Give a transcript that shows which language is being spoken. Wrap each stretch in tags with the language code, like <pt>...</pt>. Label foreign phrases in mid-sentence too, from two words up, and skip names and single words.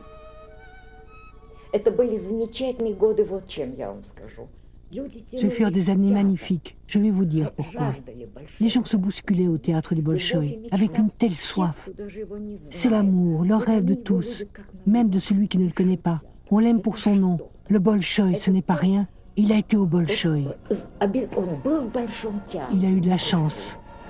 <ru>Это были замечательные годы, вот чем я вам скажу.</ru> <fr>Ce furent des années magnifiques. Je vais vous dire pourquoi. Les gens se bousculaient au théâtre du Bolchoï avec une telle soif. C'est l'amour, le rêve de tous, même de celui qui ne le connaît pas. On l'aime pour son nom. Le Bolchoï, ce n'est pas rien. Il a été au Bolchoï. Il a eu de la chance.</fr>